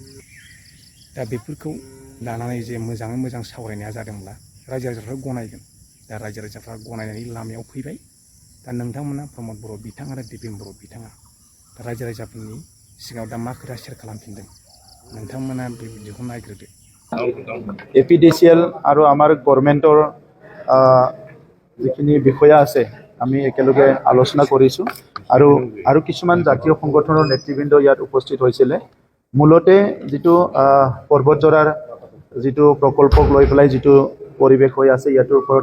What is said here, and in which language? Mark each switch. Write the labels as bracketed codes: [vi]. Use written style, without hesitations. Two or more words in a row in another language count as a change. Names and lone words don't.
[brx] दा बेफोरखौ लानानै जे मोजाङै मोजां सावरायनाया जादोंब्ला रायजो राजाफ्रा गनायगोन दा रायजो राजाफ्रा गनायनायनि लामायाव फैबाय दा नोंथांमोना प्रमद बर' बिथां आरो दिपिन बर' बिथाङा दा रायजो राजाफोरनि सिगाङाव दा मा खोथा शेयार खालामफिनदों नोंथांमोना बे भिडिअखौ नायग्रोदो [as] APDCL আৰু আমাৰ গভৰ্ণমেণ্টৰ যিখিনি বিষয়া আছে আমি একেলগে আলোচনা কৰিছোঁ আৰু কিছুমান জাতীয় সংগঠনৰ নেতৃবৃন্দ ইয়াত উপস্থিত হৈছিলে মূলতে যিটো পৰ্বতজৰাৰ যিটো প্ৰকল্পক লৈ পেলাই যিটো পৰিৱেশ হৈ আছে ইয়াৰ ওপৰতে